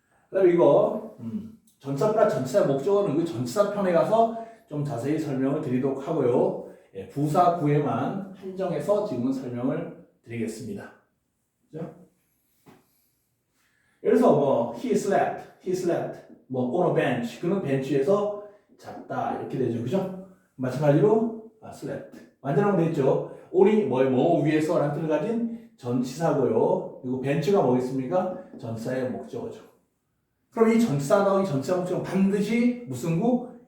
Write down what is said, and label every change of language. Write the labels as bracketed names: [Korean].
[Korean] 그 다음에 이거 전치사 플러스 전치사 목적어는 그 전치사 편에 가서 좀 자세히 설명을 드리도록 하고요. 부사구에만 한정해서 지금은 설명을 드리겠습니다. 그죠? 예를 들어서 [English] he slept, on a bench. [Korean] 그는 벤치에서 잤다 이렇게 되죠, 그죠? 마찬가지로 slept. 완전하면 됐죠. on이 뭐 위에서라는 뜻을 가진 전치사고요. 그리고 벤치가 뭐겠습니까? 전치사의 목적어죠. 그럼 이 전치사 나오기 전치사 목적은 반드시 무슨 구?